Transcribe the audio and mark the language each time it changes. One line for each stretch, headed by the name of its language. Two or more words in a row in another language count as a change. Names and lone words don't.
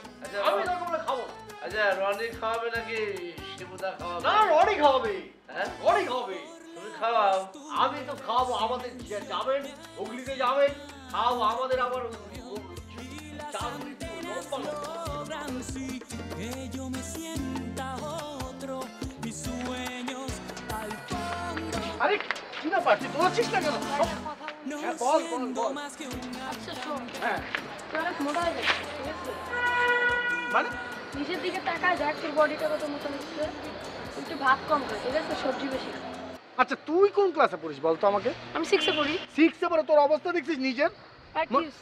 Bangla: আচ্ছা আমি দরকার হলে খাবো না। আচ্ছা রনি খাওয়াবে নাকি শিবুদা খাওয়াবে? না, রনি খাওয়াবে। হ্যাঁ রনি খাওয়াবে। তুমি খাওয়াও। আমি তো খাওয়াবো, আমাদের যাবেন হুগলিতে যাবেন, খাওয়াবো আমাদের আবার চাঁদনি একটু লম্বা লম্বা।
Spanish: que yo me sienta otro, mis sueños al fondo,
Bangla: আরে কি না পারছি, দৌড়াচ্ছিস না কেন?
Spanish: no
Bangla: হ্যাঁ, বল,
Spanish: siendo
Bangla: বল।
Spanish: más que una
Bangla: আচ্ছা শোন, হ্যাঁ তুই অনেক মোটা হয়ে যাচ্ছিস, ঠিক আছে? মানে নিচের দিকে তাকায় দেখ তোর বডিটা কত মোটা হচ্ছে। একটু ভাত কম খা, ঠিক আছে? সবজি বেশি খা। আচ্ছা তুই কোন ক্লাসে পড়িস বল তো আমাকে? আমি 6 এ পড়ি। 6 এ পড়ে তোর অবস্থা দেখছিস নিজের? আর কি হচ্ছে?